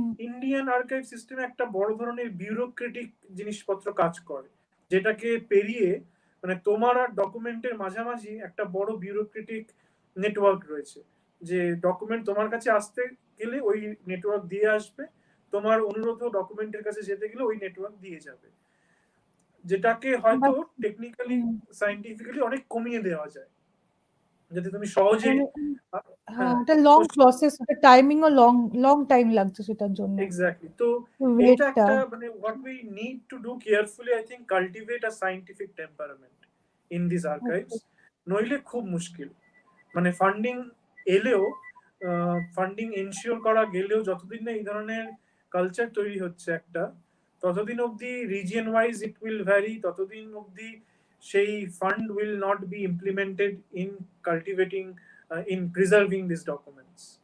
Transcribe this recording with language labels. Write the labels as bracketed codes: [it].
[bn] Indian archive সিস্টেমে একটা বড় ধরনের বিউরোক্রেটিক জিনিসপত্র কাজ করে, যেটাকে পেরিয়ে মানে তোমার আর ডকুমেন্টের মাঝামাঝি একটা বড় বিউরোক্রেটিক নেটওয়ার্ক রয়েছে, যে ডকুমেন্ট তোমার কাছে আসতে গেলে ওই নেটওয়ার্ক দিয়ে আসবে, তোমার অনুরোধ ডকুমেন্টের কাছে যেতে গেলে ওই নেটওয়ার্ক দিয়ে যাবে, যেটাকে হয়তো টেকনিক্যালি সায়েন্টিফিক্যালি অনেক কমিয়ে দেওয়া যায়, যাতে তুমি সহজেই হ্যাঁ, এটা লং প্রসেস, এটা টাইমিংও লং টাইম লাগছে সেটার জন্য। এক্স্যাক্টলি। তো এটা একটা মানে [en] what we need to do carefully, I think, cultivate a scientific temperament in these archives, [bn] নইলে খুব মুশকিল। মানে ফান্ডিং এলেও, ফান্ডিং এনশিওর করা গেলেও, যতদিন না এই ধরনের কালচার তৈরি হচ্ছে একটা, ততদিন অবধি [en] region wise it will vary, [bn] ততদিন অবধি সেই [en] Fund will not be implemented in cultivating, in preserving this documents.